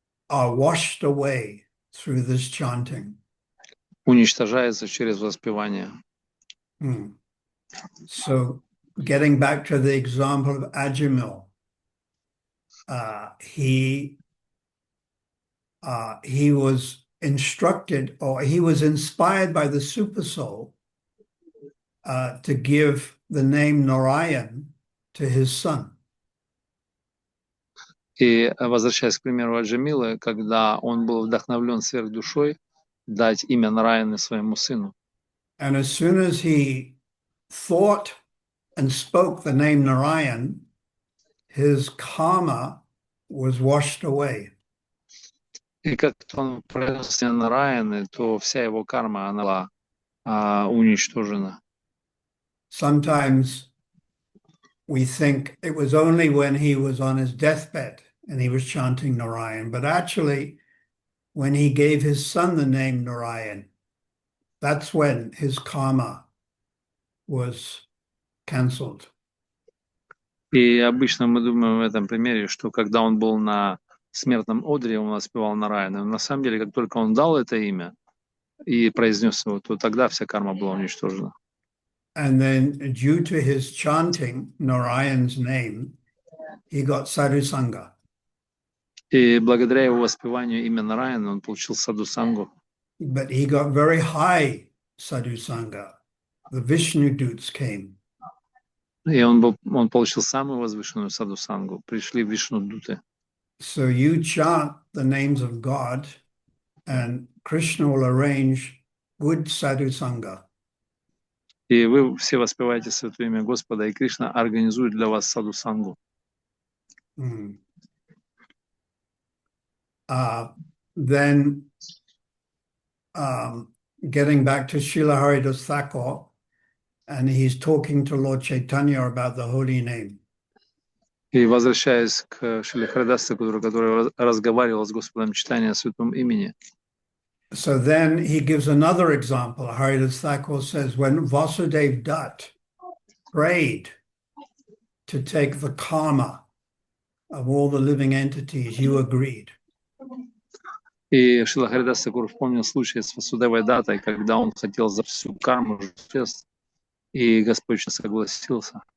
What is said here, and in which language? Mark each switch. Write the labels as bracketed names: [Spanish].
[English] Are washed away through this chanting. [Russian] уничтожается через воспевание. [English] So, getting back to the example of Ajamil, he was instructed, or he was inspired by the super soul to give the name Narayan to his son. [Russian] И возвращаясь к примеру Аджамилы, когда он был вдохновлен сверхдушой, дать имя Нараяны своему сыну. [English] And as soon as he thought and spoke the name Narayan, his karma was washed away. [Russian] И как он произнес имя Нараяны, то вся его карма, она была уничтожена. [English] Sometimes we think it was only when he was on his deathbed and he was chanting Narayan, but actually when he gave his son the name Narayan, that's when his karma was cancelled. [Russian] И обычно мы думаем в этом примере, что когда он был на смертном одре, он воспевал Нараяну. На самом деле, как только он дал это имя и произнес его, то тогда вся карма была уничтожена. [English] And then due to his chanting Narayan's name, he got sadhusanga. [Russian] И благодаря его воспеванию имя Нараяна он получил садхусангу. [English] But he got very high sadhusanga. The Vishnu Dutes came. [Russian] И он получил самую возвышенную садхусангу. Пришли Вишну-дуты. [English] So you chant the names of God, and Krishna will arrange good sadhusanga. [Russian] И вы все воспеваете святое имя Господа, и Кришна организует для вас саду-сангу. Mm. [English] Then getting back to Srila Haridas Thakur, and he's talking to Lord Chaitanya about the holy name. [Russian] И возвращаясь к Шриле Харидасу, который разговаривал с Господом Чайтаньей о святом имени. [English] So then he gives another example. Haridas Thakur says, when Vasudev Dutt prayed to take the karma of all the living entities, you agreed. [Russian] И Шрила Харидас Такур вспомнил случай с Васудевой Датой, когда он хотел за всю карму существ, и Господь согласился.